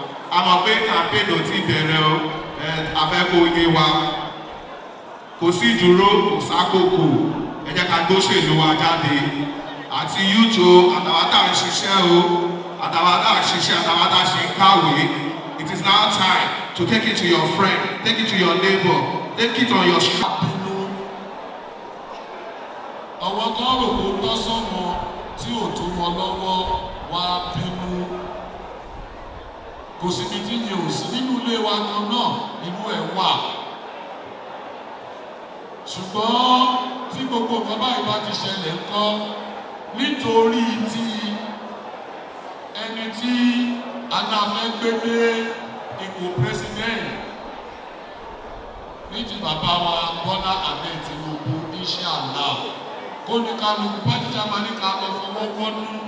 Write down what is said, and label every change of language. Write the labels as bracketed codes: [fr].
[yo] A mọ̀ pé campaign ò tí bẹ̀rẹ̀ o, afẹ́kọ̀ọ́ yé wa. Kò sí ìdúró, kò sákòókò. Ẹ jẹ́ ká gbóṣèlú wa jáde. Àti youth o, àtàwọn tá à ń ṣiṣẹ́ o, àtàwọn tá à ń ṣiṣẹ́, àtàwọn tá à ṣe ń kàwé. [en] It is now time to take it to your friend, take it to your neighbor, take it on your street. [yo] ọwọ́ tó rò kó tọ́ sọ́mọ tí ò tó wọn lọ́wọ́ wá bínú. Kò síbi tí yẹn ò sí nínú ilé wa kan náà inú ẹ̀ wà. Ṣùgbọ́n tí gbogbo nǹkan báyìí bá ti ṣẹlẹ̀ ńkọ́ nítorí ti ẹni tí anáfẹ́ gbé dé ipò president méjì bàbá wa Bola Ahmed Tinubu inshallah kó ní kálukú pátí jámánì ká lọ fọwọ́ wọ́nú.